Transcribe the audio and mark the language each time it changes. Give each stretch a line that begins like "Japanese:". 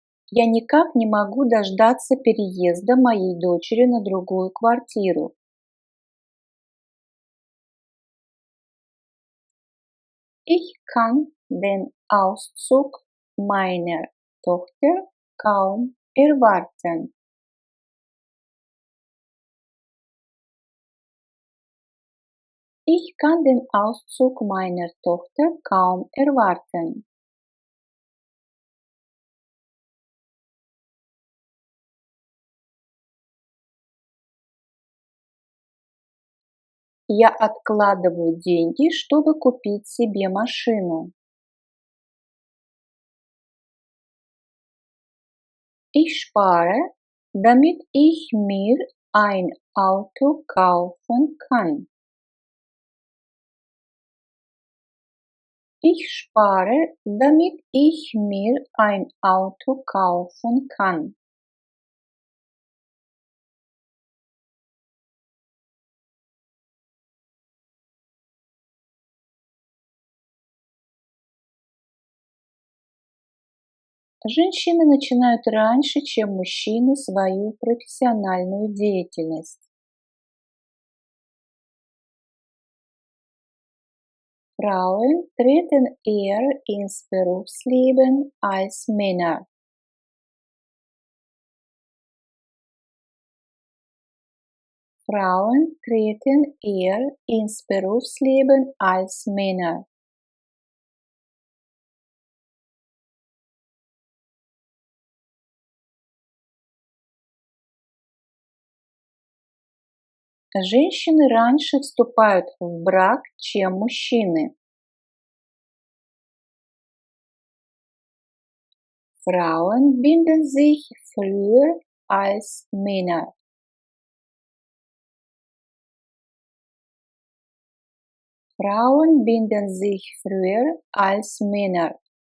Russian: Я никак не могу дождаться переезда моей дочери на другую квартиру.
German: Ich kann den Auszug meiner Tochter kaum erwarten. Ich kann den Auszug meiner Tochter kaum erwarten.
Russian: Я откладываю деньги, чтобы купить себе машину.
German: Ich spare, damit ich mir ein Auto kaufen kann. Ich spare, damit ich mir ein Auto kaufen kann.
Russian: Женщины начинают раньше, чем мужчины, свою профессиональную деятельность.
German: Frauen treten eher ins Berufsleben als Männer. Frauen treten eher ins Berufsleben als Männer.
Russian: Женщины раньше вступают в брак, чем мужчины.
German: Frauen binden sich früher als Männer. Frauen binden sich früher als Männer.